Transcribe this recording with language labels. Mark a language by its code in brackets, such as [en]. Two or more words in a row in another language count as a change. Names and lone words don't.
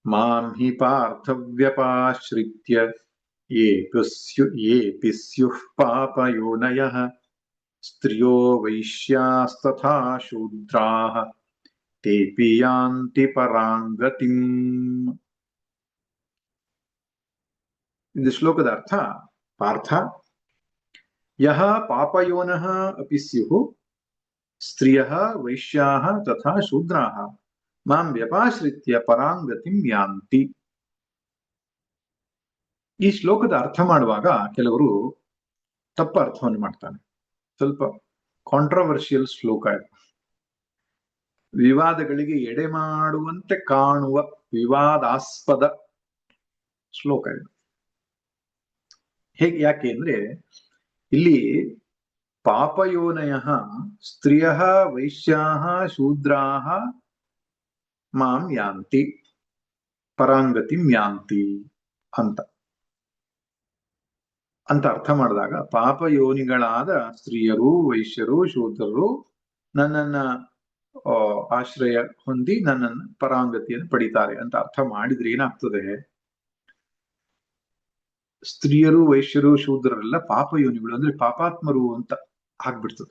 [sa] ಮಾಂ ಹಿ ಪಾರ್ಥವ್ಯಪಾಶ್ರಿತ್ಯ ಯೇಪಿ ಸ್ಯುಃ ಪಾಪಯೋನಯಃ ಸ್ತ್ರಿಯೋ ವೈಶ್ಯಾಸ್ತಥಾ ಶೂದ್ರಾಃ ತೇಪಿ ಯಾಂತಿ ಪರಾಂಗತಿಂ. [kn] ಇದು ಶ್ಲೋಕದ ಅರ್ಥ. [sa] ಪಾರ್ಥ, ಯಹ ಪಾಪಯೋನಃ ಅಪಿ ಸ್ಯುಃ ಸ್ತ್ರಿಯಃ ವೈಶ್ಯಾಃ ತಥಾ ಶೂದ್ರಾಃ ಮಾಂ ವ್ಯಪಾಶ್ರಿತ್ಯ ಪರಾಂಗತಿಂ ಯಾಂತಿ. [kn] ಈ ಶ್ಲೋಕದ ಅರ್ಥ ಮಾಡುವಾಗ ಕೆಲವರು ತಪ್ಪ ಅರ್ಥವನ್ನು ಮಾಡ್ತಾನೆ. ಸ್ವಲ್ಪ ಕಾಂಟ್ರವರ್ಷಿಯಲ್ ಶ್ಲೋಕ ಇದು. ವಿವಾದಗಳಿಗೆ ಎಡೆ ಮಾಡುವಂತೆ ಕಾಣುವ ವಿವಾದಾಸ್ಪದ ಶ್ಲೋಕ ಇದು. ಯಾಕೆ ಅಂದ್ರೆ ಇಲ್ಲಿ [sa] ಪಾಪಯೋನಯ ಸ್ತ್ರೀಯ ವೈಶ್ಯಾ ಶೂದ್ರಾಃ ಮಾಂ ಯಾಂತಿ ಪರಾಂಗತಿಂ ಯಾಂತಿ ಅಂತ [kn] ಅರ್ಥ ಮಾಡಿದಾಗ, ಪಾಪಯೋನಿಗಳಾದ ಸ್ತ್ರೀಯರು ವೈಶ್ಯರು ಶೂದ್ರರು ನನ್ನನ್ನ ಆಶ್ರಯ ಹೊಂದಿ ನನ್ನನ್ನು ಪರಾಂಗತಿಯನ್ನು ಪಡಿತಾರೆ ಅಂತ ಅರ್ಥ ಮಾಡಿದ್ರೆ ಏನಾಗ್ತದೆ, ಸ್ತ್ರೀಯರು ವೈಶ್ಯರು ಶೂದ್ರರೆಲ್ಲ ಪಾಪಯೋನಿಗಳು ಅಂದ್ರೆ ಪಾಪಾತ್ಮರು ಅಂತ ಆಗ್ಬಿಡ್ತದೆ.